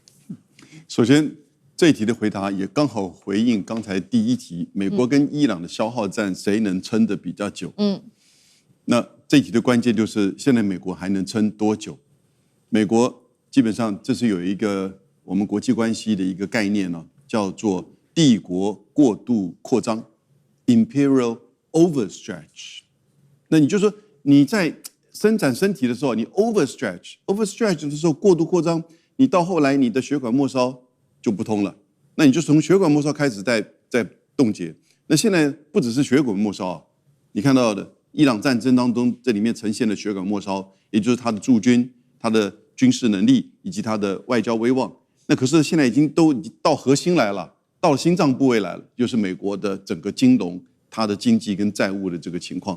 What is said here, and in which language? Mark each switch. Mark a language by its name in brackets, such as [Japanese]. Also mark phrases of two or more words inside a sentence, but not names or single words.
[Chinese] 首先，這一題的回答也剛好回應剛才第一題，美國跟伊朗的消耗戰誰能撐得比較久？那這一題的關鍵就是現在美國還能撐多久？美國基本上這是有一個我們國際關係的一個概念呢，叫做帝國過度擴張 [English] （Imperial Overstretch）。 [Chinese] 那你就說你在伸展身體的時候，你 overstretch 的時候過度擴張，你到後來你的血管末梢就不通了，那你就從血管末梢開始在凍結。那現在不只是血管末梢，你看到的伊朗戰爭當中，這裡面呈現的血管末梢，也就是他的駐軍、他的軍事能力以及他的外交威望。那可是現在已經到核心來了， 到了心臟部位來了，就是美國的整個金融、它的經濟跟債務的這個情況。